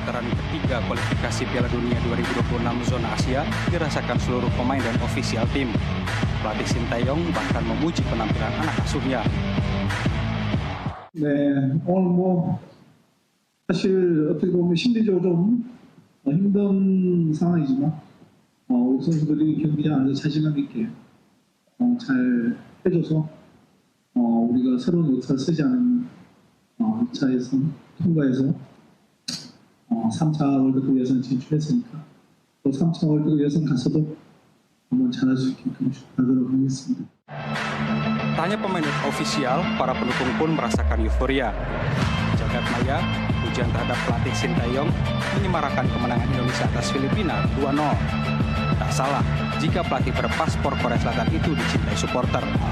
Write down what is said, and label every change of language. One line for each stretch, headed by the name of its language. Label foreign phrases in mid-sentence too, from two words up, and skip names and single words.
Indonesian: ketiga kualifikasi Piala Dunia 2026 zona Asia dirasakan seluruh pemain dan ofisial tim. Pelatih Sintayong bahkan memuji penampilan anak asuhnya.
Korean: 네, 오늘 사실 어떻게 보면 심리적으로 좀 힘든 상황이지만 우리 선수들이 경기장 안에서 자신감 있게 잘 해줘서 우리가 새로운 역사를 쓰지 않은 2차 예선 통과해서 3차 월드컵 예선 진출했으니까 또 3차 월드컵 예선 가서도 한번 잘할 수 있게끔 하도록 하겠습니다.
Indonesian: Tak hanya pemain dan ofisial, para pendukung pun merasakan euforia. Jagat maya, pujian terhadap pelatih Sintayong menyemarakan kemenangan Indonesia atas Filipina 2-0. Tak salah jika pelatih berpaspor Korea Selatan itu dicintai supporter.